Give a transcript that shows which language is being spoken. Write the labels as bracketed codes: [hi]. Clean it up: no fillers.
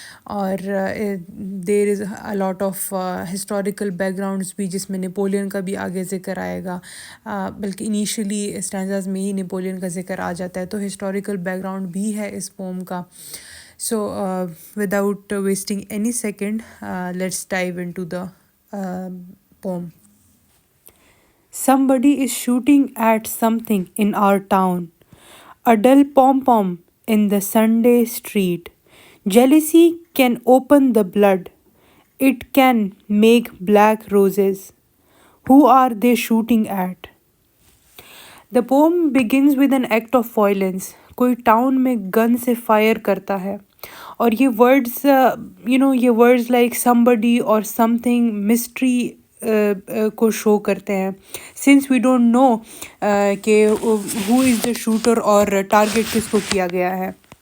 [hi] और [en] there is a lot of historical backgrounds [hi] भी जिसमें नेपोलियन का भी आगे ज़िक्र आएगा, बल्कि इनिशियली स्टैंजाज में ही नेपोलियन का ज़िक्र आ जाता है. तो हिस्टोरिकल बैकग्राउंड भी है इस पोम का. [en] So without wasting any second let's dive into the poem. Somebody is shooting at something in our town. A dull pom-pom in the Sunday street. Jealousy can open the blood. It can make black roses. Who are they shooting at? The poem begins with an act of violence. [hi] कोई town में gun से fire करता है और ये words ये words like somebody और something mystery को शो करते हैं. [en] since we don't know कि who is the shooter [hi] और टारगेट किसको किया गया है.